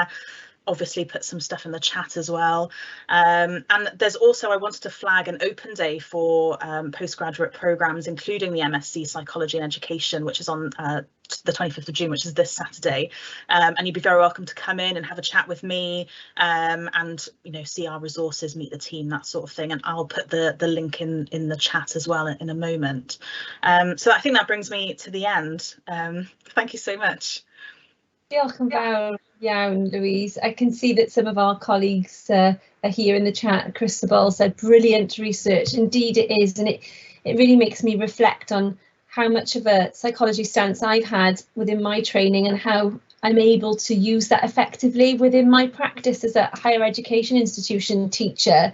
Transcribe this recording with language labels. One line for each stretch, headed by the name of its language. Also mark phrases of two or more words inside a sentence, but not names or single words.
English: Obviously put some stuff in the chat as well. And there's also, I wanted to flag an open day for postgraduate programmes, including the MSc Psychology and Education, which is on the 25th of June, which is this Saturday. And you'd be very welcome to come in and have a chat with me and, see our resources, meet the team, that sort of thing. And I'll put the link in the chat as well in a moment. So I think that brings me to the end. Thank you so much.
Welsh: Diolch yn iawn, Louise.
English: I can see that some of our colleagues are here in the chat. Chris Sabol said, brilliant research. Indeed it is, and it really makes me reflect on how much of a psychology stance I've had within my training and how I'm able to use that effectively within my practice as a higher education institution teacher.